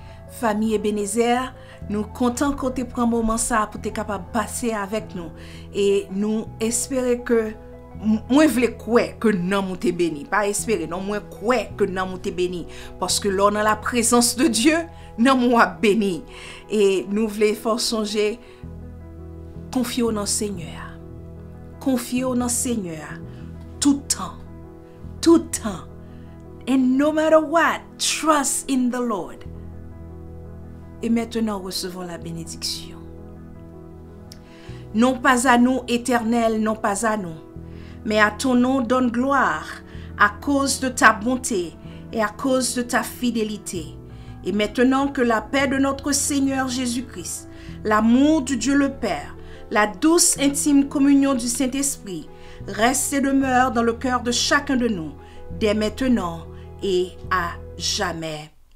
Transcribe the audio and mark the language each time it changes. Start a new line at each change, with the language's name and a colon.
French: Famille Ebenezer, nous comptons que tu prends un moment ça pour être capable de passer avec nous et nous espérons que moi je veux croire que nous sommes bénis, pas espérer, non moi croire que nous sommes bénis parce que là dans la présence de Dieu, nous sommes bénis et nous voulons faire songer confier dans le Seigneur. Confier dans le Seigneur tout temps.
English: And no matter what, trust in the Lord.
French: Et maintenant recevons la bénédiction. Non pas à nous, Éternel, non pas à nous, mais à ton nom donne gloire à cause de ta bonté et à cause de ta fidélité. Et maintenant que la paix de notre Seigneur Jésus-Christ, l'amour de Dieu le Père, la douce intime communion du Saint-Esprit reste et demeure dans le cœur de chacun de nous, dès maintenant et à jamais.